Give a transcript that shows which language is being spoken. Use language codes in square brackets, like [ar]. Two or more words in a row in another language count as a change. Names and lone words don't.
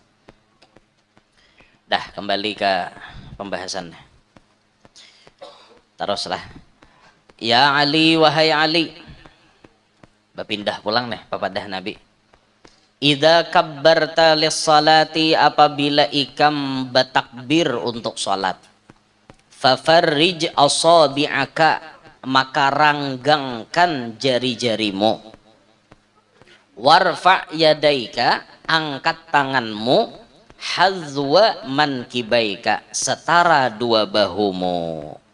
[id] Dah kembali ke pembahasan. Teruslah. Ya Ali wahai Ali. [bjn] Berpindah pulang nih papadah Nabi. [ar] إذا كبرت للصلاة [bjn] apabila ikam bertakbir untuk salat. [ar] ففرج أصابعك [id] maka ranggangkan jari-jarimu. [ar] وارفع يديك [id] angkat tanganmu [ar] حذو منكبيك [id] setara 2 bahumu.